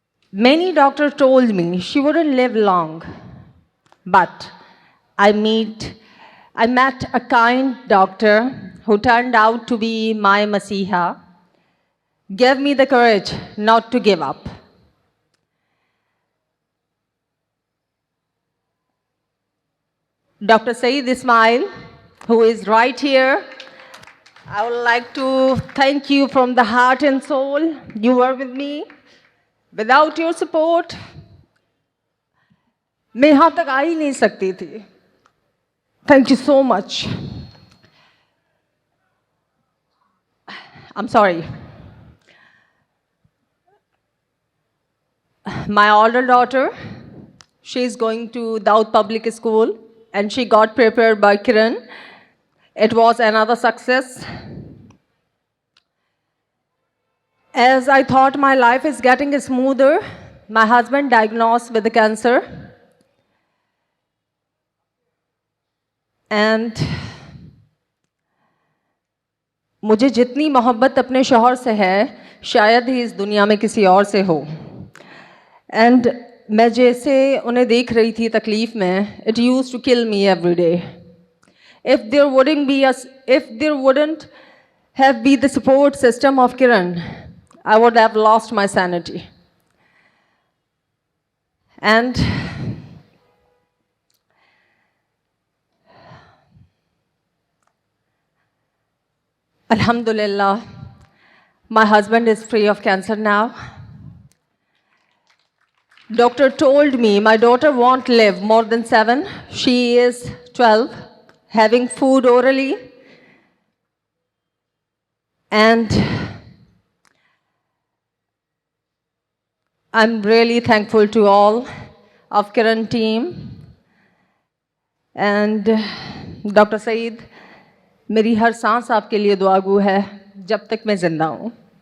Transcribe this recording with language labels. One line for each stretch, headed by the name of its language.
English: Many doctors told me she wouldn't live long, but I met a kind doctor who turned out to be my Masiha, gave me the courage not to give up. Dr. Saeed Ismail, who is right here, I would like to thank you from the heart and soul. You were with me. Without your support,
Hindi: मैं यहाँ तक आ ही नहीं सकती थी.
English: Thank you so much. I'm sorry. My older daughter, she's going to Daud Public School and she got prepared by Kiran. It was another success. As I thought my life is getting smoother, my husband diagnosed with the cancer. And
Hindi: मुझे जितनी मोहब्बत अपने शौहर से है, शायद ही इस दुनिया में किसी और से हो.
English: And
Hindi: मैं जैसे उन्हें देख रही थी तकलीफ में,
English: it used to kill me every day. If there wouldn't have been the support system of Kiran, I would have lost my sanity. And Alhamdulillah, my husband is free of cancer now. Doctor told me my daughter won't live more than 7. She is 12, having food orally. And I'm really thankful to all of Kiran team. And Dr.
Hindi: Saeed, मेरी हर सांस आपके लिए दुआगू है जब तक मैं जिंदा हूँ.